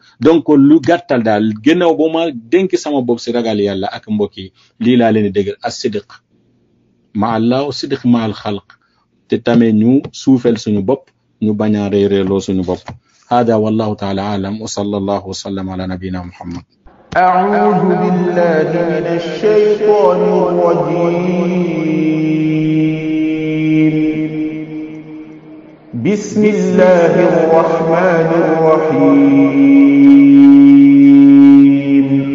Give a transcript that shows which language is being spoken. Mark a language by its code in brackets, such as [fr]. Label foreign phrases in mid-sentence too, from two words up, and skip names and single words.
[wo] donc lu gàttal daal gannaaw ba ma dénk sama bopp si ragal yàlla ak mbokk yi lii laa leen di dégg [ar] الصدق مع الله صدق مع الخلق [wo] te tamit ñu suufel suñu bopp ñu bañ a rëy rëyloo suñu bopp. [ar] هذا والله تعالى أعلم وصلى الله وسلم على نبينا محمد. أعوذ بالله من الشيطان الرجيم. بسم الله الرحمن الرحيم.